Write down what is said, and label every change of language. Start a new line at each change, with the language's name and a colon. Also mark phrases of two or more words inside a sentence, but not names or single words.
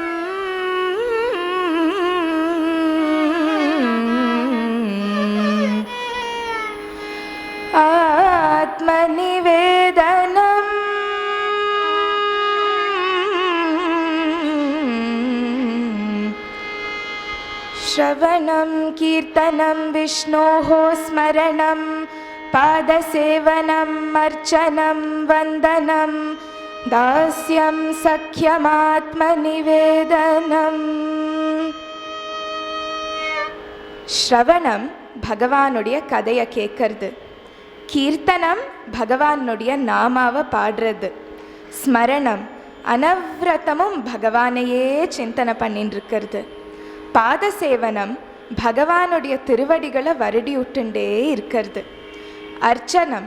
Sanskrit: आत्मनिवेदनं श्रवणं कीर्तनं विष्णोः स्मरणं पादसेवनम् अर्चनं वन्दनं दास्यं सख्यमात्मनिवेदनम्.
Tamil: ஸ்ரவணம் பகவானுடைய கதையை கேட்கறது, கீர்த்தனம் பகவானுடைய நாமாவை பாடுறது, ஸ்மரணம் அனவ்ரதமும் பகவானையே சிந்தனை பண்ணிட்டு இருக்கிறது, பாதசேவனம் பகவானுடைய திருவடிகளை வருடி விட்டுண்டே இருக்கிறது, அர்ச்சனம்